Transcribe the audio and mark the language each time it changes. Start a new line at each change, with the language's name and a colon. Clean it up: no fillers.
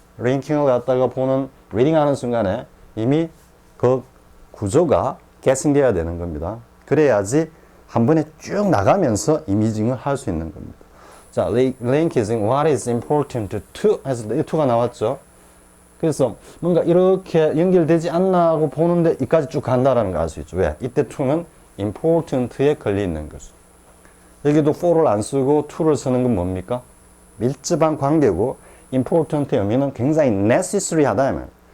Korean: 링킹을 갖다가 보는 리딩하는 순간에 이미 그 구조가 계승되어야 되는 겁니다. 그래야지 한 번에 쭉 나가면서 이미징을 할 수 있는 겁니다.
English: 자, link is what is important to
Korean: 해서 이 to가 나왔죠. 그래서 뭔가 이렇게 연결되지 않나 하고 보는데 이까지 쭉 간다라는 걸 알 수 있죠. 왜? 이때 to는 important에 걸려 있는 거죠. 여기도 for를 안 쓰고 to를 쓰는 건 뭡니까? 밀접한 관계고 important의 의미는 굉장히 necessary 하다.